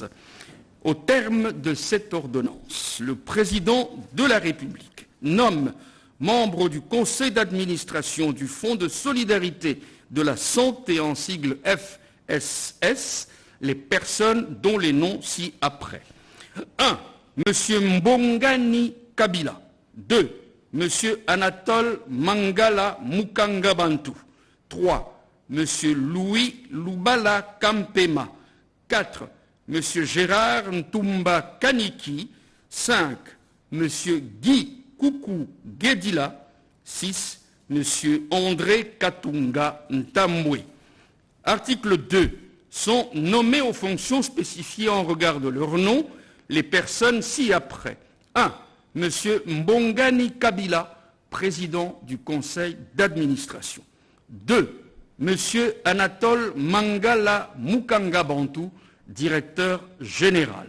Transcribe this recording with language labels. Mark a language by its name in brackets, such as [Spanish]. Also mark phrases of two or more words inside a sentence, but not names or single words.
[French] Au terme de cette ordonnance, le président de la République nomme membres du conseil d'administration du Fonds de solidarité de la santé, en sigle FSS, les personnes dont les noms ci-après. 1. M. Mbongani Kabila. 2. M. Anatole Mangala Mukangabantu. 3. M. Louis Lubala Kampema. 4. M. Gérard Ntumba Kaniki. 5. M. Guy Koukou Guedila. 6. M. André Katunga Ntambwe. Article 2. Sont nommés aux fonctions spécifiées en regard de leur nom les personnes ci-après. 1. M. Mbongani Kabila, président du conseil d'administration. 2. M. Anatole Mangala Mukangabantu, directeur général.